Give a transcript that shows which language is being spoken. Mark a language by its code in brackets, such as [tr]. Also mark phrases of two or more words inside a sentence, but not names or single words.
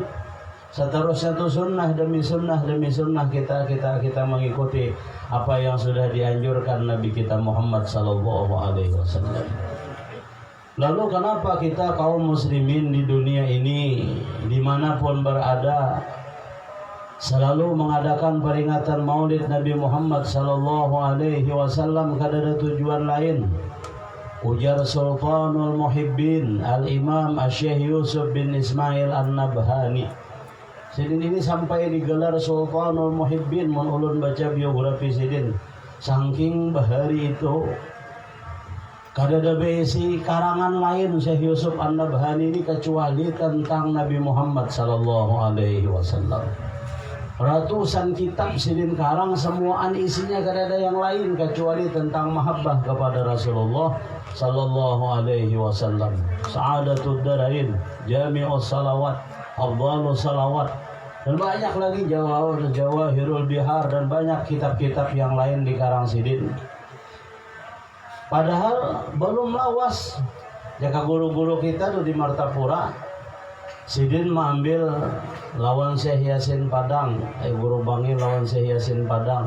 [id] Seterusnya tuh sunnah demi sunnah demi sunnah kita mengikuti apa yang sudah dianjurkan Nabi kita Muhammad [ar] صلى الله عليه وسلم. [id] Lalu kenapa kita kaum muslimin di dunia ini dimanapun berada selalu mengadakan peringatan Maulid Nabi Muhammad [ar] صلى الله عليه وسلم? [bjn] Kada ada tujuan lain. Ujar Sultanul Muhibbin Al-Imam Syekh Yusuf bin Ismail An-Nabhani. Sidin ini sampai digelar Sultanul Muhibbin, mun ulun baca biografi Sidin. Saking bahari itu kada ada besi karangan lain Syekh Yusuf An-Nabhani ini kecuali tentang Nabi Muhammad [ar] صلى الله عليه وسلم. [bjn] Ratusan kitab Sidin karang, semuaan isinya kada ada yang lain kecuali tentang mahabbah kepada [ar] رسول الله صلى الله عليه وسلم. [bjn] Sa'adatud darain, Jami'us salawat, Afdhalus salawat, dan banyak lagi Jawahirul Bihar dan banyak kitab-kitab yang lain di karang Sidin. Padahal belum lawas. Jaka guru-guru kita tuh di Martapura, Sidin mengambil lawan Syekh Yasin Padang, guru Bangi lawan Syekh Yasin Padang.